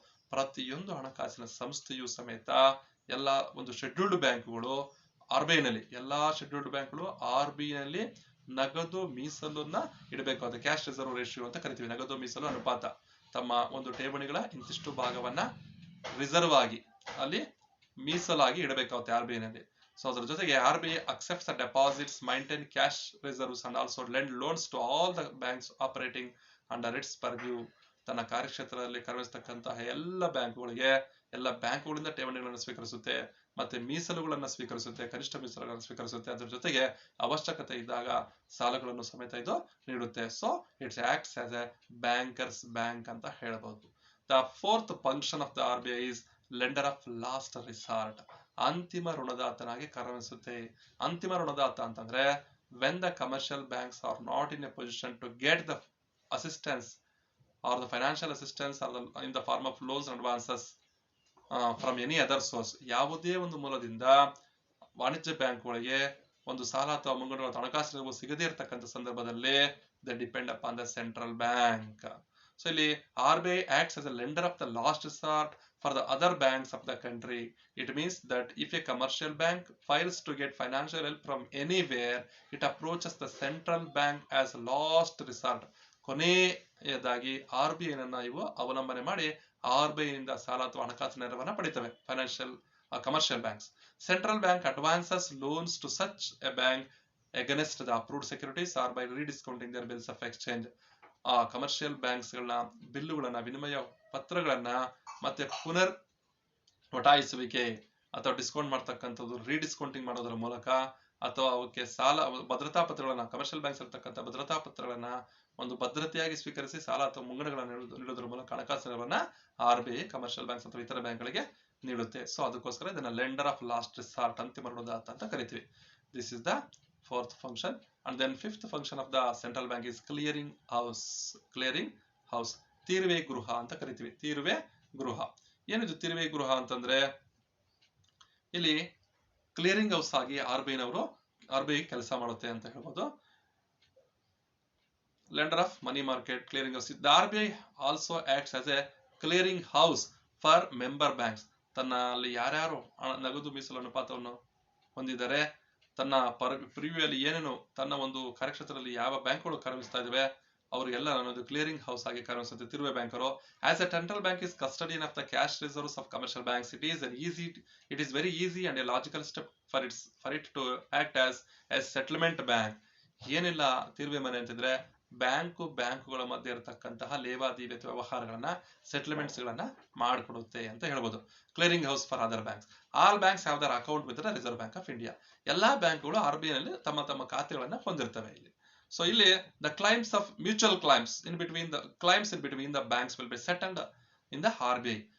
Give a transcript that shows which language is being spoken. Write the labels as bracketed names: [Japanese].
[Kannada] ಪ್ರತಿಯೊಂದು ಹಣಕಾಸಿನ ಸಂಸ್ಥೆಯು ಸಮೇತ ಎಲ್ಲ ಒಂದು ಶೆಡ್ಯೂಲ್ಡ್ ಬ್ಯಾಂಕ್ಗಳು RBI ನಲ್ಲಿ, ಎಲ್ಲಾ ಶೆಡ್ಯೂಲ್ಡ್ ಬ್ಯಾಂಕ್ಗಳು RBI ನಲ್ಲಿ ನಗದು ಮೀಸಲನ್ನ ಇಡಬೇಕು. ಅದು ಕ್ಯಾಶ್ ರಿಸರ್ವ್ ರೇಷಿಯೋ ಅಂತ ಕರಿತೀವಿ. ನಗದು ಮೀಸಲು ಅನುಪಾತ. ತಮ್ಮ ಒಂದು ಠೇವಣಿಗಳ ಇಂತಿಷ್ಟು ಭಾಗವನ್ನ ರಿಸರ್ವ್ ಆಗಿ ಅಲ್ಲಿ ಮೀಸಲಾಗಿ ಇಡಬೇಕಾಗುತ್ತೆ RBI ನಲ್ಲಿ. ಸೊ ಅದರ ಜೊತೆಗೆ [English] RBI accepts the deposits, maintain cash reserves and also lend loans to all the banks operating under its purview. [Kannada] ತನ್ನ ಕಾರ್ಯಕ್ಷೇತ್ರದಲ್ಲಿ ಕಾರ್ಯನಿರ್ವಹಿಸತಕ್ಕಂತಹ ಎಲ್ಲ ಬ್ಯಾಂಕುಗಳಿಗೆ, ಎಲ್ಲ ಬ್ಯಾಂಕುಗಳಿಂದ ಠೇವಣಿಗಳನ್ನು ಸ್ವೀಕರಿಸುತ್ತೆ, ಮತ್ತೆ ಮೀಸಲುಗಳನ್ನು ಸ್ವೀಕರಿಸುತ್ತೆ, ಕನಿಷ್ಠ ಮೀಸಲುಗಳನ್ನು ಸ್ವೀಕರಿಸುತ್ತೆ. ಅದರ ಜೊತೆಗೆ ಅವಶ್ಯಕತೆ ಇದ್ದಾಗ ಸಾಲಗಳನ್ನು ಸಮೇತ ಇದು ನೀಡುತ್ತೆ. [English] so it's acts as a banker's bank [Kannada] ಅಂತ ಹೇಳಬಹುದು. [English] The fourth function of the RBI is lender of last resort. [Kannada] ಅಂತಿಮ ಋಣದಾತನಾಗಿ ಕಾರ್ಯನಿರ್ವಹಿಸುತ್ತೆ. ಅಂತಿಮ ಋಣದಾತ ಅಂತಂದ್ರೆ [English] when the commercial banks are not in a position to get the assistance or the financial assistance or in the form of loans and advances from any other source. [Kannada] ಯಾವುದೇ ಒಂದು ಮೂಲದಿಂದ ವಾಣಿಜ್ಯ ಬ್ಯಾಂಕ್ಗಳಿಗೆ ಒಂದು ಸಾಲ ಅಥವಾ ಮುಂಗಡ ಹಣಕಾಸು ನೆರವು ಸಿಗದೇ ಇರತಕ್ಕಂಥ ಸಂದರ್ಭದಲ್ಲಿ [English] they depend upon the central bank. So [Kannada] ಇಲ್ಲಿ [English] RBI acts as a lender of the last resort for the other banks of the country. It means that if a commercial bank fails to get financial help from anywhere, it approaches the central bank as last resort. [Kannada] ಕೊನೆಯದಾಗಿ RBI ನನ್ನ ಇವು ಅವಲಂಬನೆ ಮಾಡಿ RBI ನಿಂದ ಸಾಲ ಅಥವಾ ಹಣಕಾಸು ನೆರವನ್ನ ಪಡಿತವೆ commercial banks. [English] Central bank advances loans to such a bank against the approved securities or by rediscounting their bills of exchange. [Kannada] Commercial banks ಗಳನ್ನ ಬಿಲ್ಲುಗಳನ್ನ, ವಿನಿಮಯ ಪತ್ರಗಳನ್ನ ಮತ್ತೆ ಪುನರ್ ಒಟಾಯಿಸುವಿಕೆ ಅಥವಾ ಡಿಸ್ಕೌಂಟ್ ಮಾಡ್ತಕ್ಕಂಥದ್ದು, ರೀಡಿಸ್ಕೌಂಟಿಂಗ್ ಮಾಡೋದ್ರ ಮೂಲಕ ಅಥವಾ ಅವಕ್ಕೆ ಸಾಲ ಭದ್ರತಾ ಪತ್ರಗಳನ್ನ, ಕಮರ್ಷಿಯಲ್ ಬ್ಯಾಂಕ್ಸ್ ಇರ್ತಕ್ಕಂಥ ಭದ್ರತಾ ಪತ್ರಗಳನ್ನ ಒಂದು ಭದ್ರತೆಯಾಗಿ ಸ್ವೀಕರಿಸಿ ಸಾಲ ಅಥವಾ ಮುಂಗಡಗಳನ್ನ ನೀಡೋದ್ರ ಮೂಲಕ ಹಣಕಾಸು ನೆರವನ್ನ RBI ಕಮರ್ಷಿಯಲ್ ಬ್ಯಾಂಕ್ಸ್ ಅಥವಾ ಇತರ ಬ್ಯಾಂಕ್ಗಳಿಗೆ ನೀಡುತ್ತೆ. ಸೊ ಅದಕ್ಕೋಸ್ಕರ ಇದನ್ನ [English] lender of last resort, [Kannada] ಅಂತಿಮ ಋಣದಾತ ಅಂತ ಕರಿತೀವಿ. [English] This is the fourth function. And then fifth function of the central bank is clearing house. [Kannada] ತೀರುವೆ ಗೃಹ ಅಂತ ಕರಿತೀವಿ. ತೀರುವೆ ಗೃಹ ಏನಿದು? ತೀರುವೆ ಗೃಹ ಅಂತಂದ್ರೆ ಇಲ್ಲಿ ಕ್ಲಿಯರಿಂಗ್ ಹೌಸ್ ಆಗಿ RBI ಕೆಲಸ ಮಾಡುತ್ತೆ ಅಂತ ಹೇಳ್ಬೋದು. [English] Lender of money market, clearing house. The RBI also acts as a clearing house for member banks. [Kannada] ತನ್ನಲ್ಲಿ ಯಾರ್ಯಾರು ನಗದು ಮೀಸಲು ಅನುಪಾತವನ್ನು ಹೊಂದಿದ್ದಾರೆ, ತನ್ನ ಪ್ರಿವ್ಯೂಯಲ್ಲಿ ಏನೇನು ತನ್ನ ಒಂದು ಕಾರ್ಯಕ್ಷೇತ್ರದಲ್ಲಿ ಯಾವ ಬ್ಯಾಂಕ್ಗಳು ಕಾರ್ಯನಿರ್ವಹಿಸ್ತಾ ಇದಾವೆ ಅವರಿಗೆಲ್ಲ ಅನ್ನೋದು ಕ್ಲಿಯರಿಂಗ್ ಹೌಸ್ ಆಗಿ ಕಾರ್ಯನಿರ್ವಹಿಸುತ್ತೆ ತೀರುವೆ banker. [English] As a central bank is custodian of the cash reserves of commercial banks, it is very easy and a logical step for it to act as a settlement bank. [Kannada] ಏನಿಲ್ಲ ತೀರುವೆ ಮನೆ ಅಂತಂದ್ರೆ ಬ್ಯಾಂಕುಗಳ ಮಧ್ಯೆ ಇರತಕ್ಕಂತಹ ಲೇವಾದೇವಿ ವ್ಯವಹಾರಗಳನ್ನ, settlements ಗಳನ್ನ ಮಾಡಿಕೊಡುತ್ತೆ ಅಂತ ಹೇಳ್ಬೋದು. [English] Clearing house for other banks. All banks have their account with the Reserve Bank of India. [Kannada] ಎಲ್ಲಾ ಬ್ಯಾಂಕ್ಗಳು RBI ನಲ್ಲಿ ತಮ್ಮ ಖಾತೆಗಳನ್ನ ಹೊಂದಿರ್ತವೆ ಇಲ್ಲಿ. ಸೊ ಇಲ್ಲಿ [English] the claims of mutual claims in between the banks will be settled in the RBI.